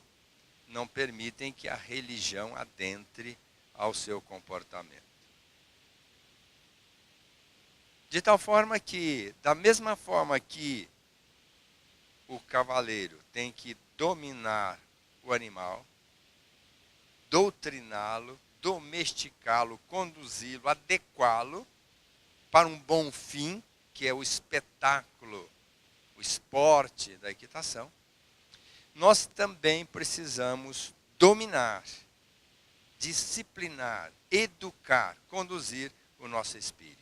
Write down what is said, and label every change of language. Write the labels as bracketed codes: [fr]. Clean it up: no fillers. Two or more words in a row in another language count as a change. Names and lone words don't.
[pt] Não permitem que a religião adentre ao seu comportamento. De tal forma que, da mesma forma que o cavaleiro tem que dominar o animal, doutriná-lo, domesticá-lo, conduzi-lo, adequá-lo para um bom fim, que é o espetáculo, o esporte da equitação, nós também precisamos dominar, disciplinar, educar, conduzir o nosso espírito.